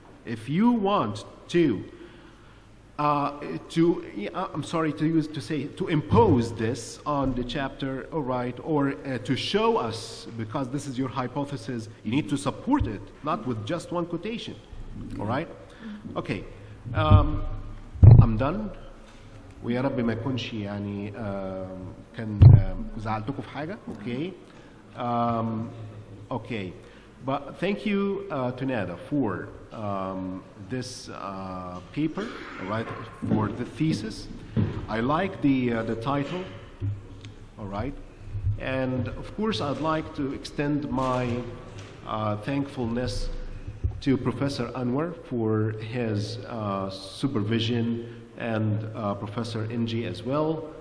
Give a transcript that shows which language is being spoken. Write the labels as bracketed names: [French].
[English] If you want to impose this on the chapter, all right, or to show us, because this is your hypothesis, you need to support it, not with just one quotation, all right? Okay, I'm done. [Arabic] ويا رب ما يكونش يعني كان زعلتكم في حاجة. [English] Okay. Okay, but thank you to Nada for this paper, all right, for the thesis. I like the title, all right, and of course I'd like to extend my thankfulness to Professor Anwar for his supervision, and Professor Inji as well.